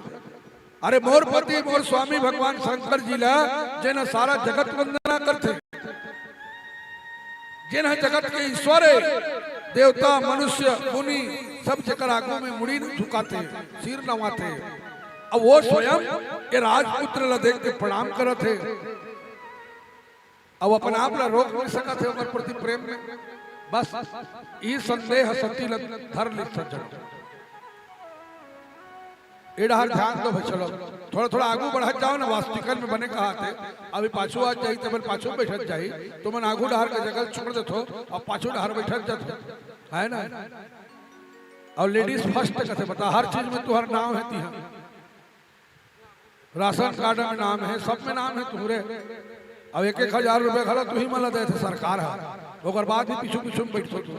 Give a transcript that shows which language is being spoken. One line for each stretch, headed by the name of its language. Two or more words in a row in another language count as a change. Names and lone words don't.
Chhattisgarhi: अरे मोर पति मोर स्वामी भगवान शंकर जी ला जिन सारा जगत वंदना करते, जिन जगत के ईश्वर देवता मनुष्य मुनि सब जकर आगू में मुड़ी न झुकाते, सिर नवाते। अब वो स्वयं ये राजपुत्र ला देख के प्रणाम करत है। अब अपन आप ला रोक नहीं सकत है ओकर प्रति प्रेम में। बस ई संदेह सती ला धर ले सज्जन। एडहर ध्यान दो भाई, चलो थोड़ा थोड़ा आगू बढ़त जाओ ना। वास्तविकन में बने कहा थे अभी पाछू आ जाई तो पाछू बैठत जाई, तो मन आगू डहर के जगह छोड़ देथो और पाछू डहर बैठत जात है ना। और
English: ladies first
Chhattisgarhi: कहते बता, हर चीज में तुहर नाम है तिहा,
English: ration card
Chhattisgarhi: में नाम है, सब में नाम है तुहरे। अब 1,000 रुपए खड़ा तू ही मला दे थे सरकार है, ओकर बाद भी पीछू पीछू बैठो तू।